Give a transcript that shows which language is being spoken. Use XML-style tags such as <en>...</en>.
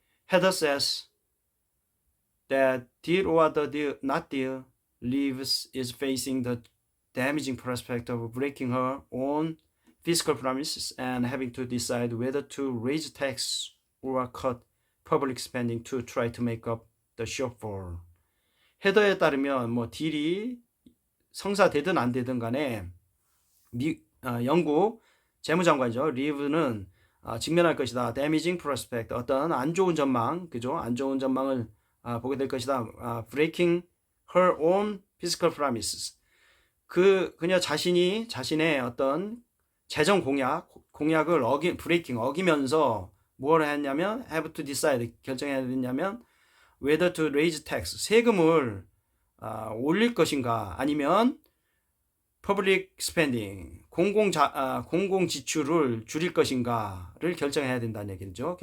<en>Heather says that deal or the deal not deal, Liv is facing the damaging prospect of breaking her own fiscal promises and having to decide whether to raise tax or cut public spending to try to make up the shortfall.</en> <ko>헤더에 따르면 딜이 성사되든 안 되든 간에 영국 재무장관이죠. 리브는 직면할 것이다.</ko> <en>damaging prospect</en> <ko>어떤 안 좋은 전망, 그죠? 안 좋은 전망을 보게 될 것이다.</ko> <en>breaking her own fiscal promises.</en> <ko>그녀 자신의 어떤 재정 공약을 어기면서 뭘 했냐면</ko> <en>have to decide</en> <ko>결정해야 되냐면</ko> <en>whether to raise tax</en> <ko>세금을 올릴 것인가 아니면</ko> <en>public spending</en> <ko>공공 지출을 줄일 것인가를 결정해야 된다는 얘기죠.</ko>